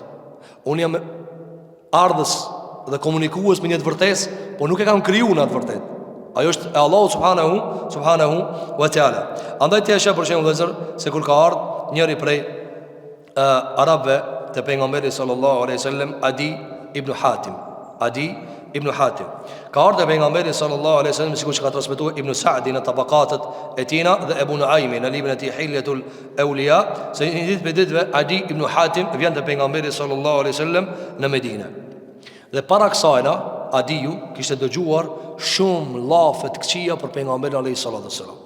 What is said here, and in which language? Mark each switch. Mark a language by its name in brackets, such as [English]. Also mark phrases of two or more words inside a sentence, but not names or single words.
[Albanian] Unë jam ardhës dhe komunikues me një të vërtetës, po nuk e kam kriju në atë vërtet. Ajo është e Allahu [Arabic] سبحانه وتعالى. [Albanian] Andaj të sheh për shembull vëllazër se kur ka ardhur njëri prej arabëve te pejgamberi [Arabic] صلى الله عليه وسلم, [Albanian] Adi ibn Hatim. Ka ardhur te pejgamberi [Arabic] صلى الله عليه وسلم [Albanian] sikur që ka transmetuar Ibn Sa'di në tabaqatet e tina dhe Ebu Nuaimi në librin e tij Hilyatul Awliya, se një ditë për ditëve Adi ibn Hatim vjen te pejgamberi [Arabic] صلى الله عليه وسلم [Albanian] në Medinë. Dhe para kësajna Adiu kishte dëgjuar shumë lafe të këqija për pejgamberin [Arabic] عليه السلام.